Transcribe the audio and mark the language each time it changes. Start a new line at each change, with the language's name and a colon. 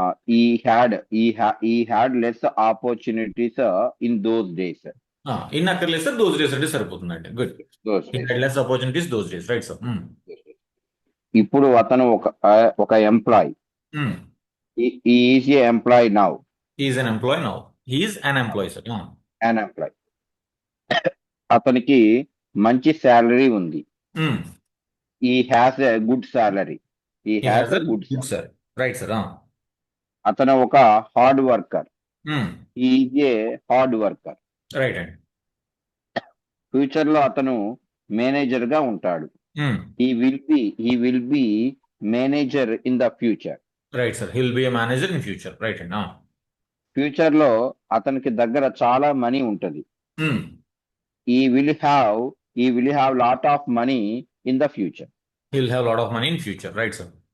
English: He had less opportunities in those days.
Telugu: In అక్కర్లేదు sir, those days అంటే సరిపోతుందండి.
English: Good. Less opportunities those days, right sir.
Telugu: ఇప్పుడు అతను ఒక employee.
English: Is a employee now. Is an employee now. He is an employee sir. An employee.
Telugu: అతనికి మంచి salary ఉంది.
English: He has a good salary. He has a good salary. Sir, right sir.
Telugu: అతను ఒక hard worker.
English: Is a hard worker. Right అండి.
Telugu: Future లో అతను manager గా ఉంటాడు.
English: He will be manager in the future. Right sir, he will be a manager in future, right అండి.
Telugu: Future లో అతనికి దగ్గర చాలా మనీ ఉంటది.
English: He will have lot of money in the future. He will have lot of money in future, right sir.